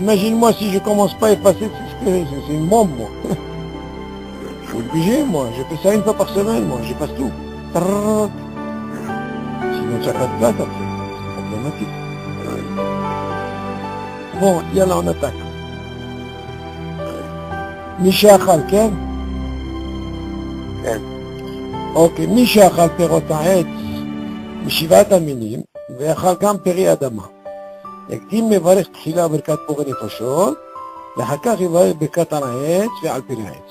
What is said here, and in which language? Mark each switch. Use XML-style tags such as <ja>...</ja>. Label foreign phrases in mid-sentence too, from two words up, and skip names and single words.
<fr>Imagine-moi si je commence pas à effacer, c'est une bombe, moi. Je suis obligé, moi. Je fais ça une fois par semaine, moi. J'efface tout. Sinon, ça n'a pas de place après. C'est problématique. Bon, yalla, on attaque.</fr> <he>מי שאכל, כן? כן. אוקיי, מי שאכל פירות העץ משבעת המינים, ואכל גם פרי אדמה. יקדים מברך תחילה ברכת בורא נפשות, ואחר כך יברך ברכת על העץ ועל פרי העץ.</he>